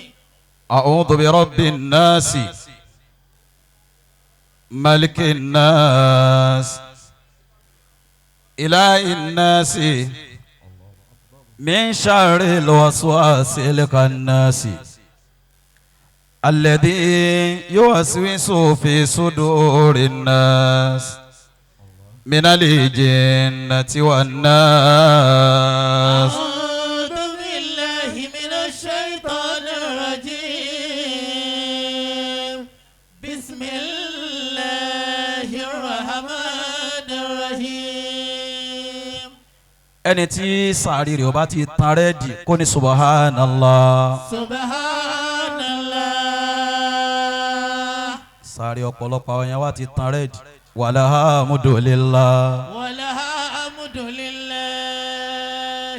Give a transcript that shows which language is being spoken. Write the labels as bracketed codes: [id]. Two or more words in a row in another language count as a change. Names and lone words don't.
[ar] أعوذ برب الناس ملك الناس إله الناس من شر الوسواس الخناس الذي يوسوس في صدور الناس من الجنة والناس. أعوذ بالله من الشيطان الرجيم. بسم الله الرحمن الرحيم. [yo] ẹni tí sàárì rẹ̀ ọba ti tan rẹ́ẹ̀dì kó ní subhanallah. Subhanallah. sàárì ọ̀pọ̀lọpọ̀ àwọn yẹn wá ti tan rẹ́ẹ̀dì walhamdulillah. Walhamdulillah.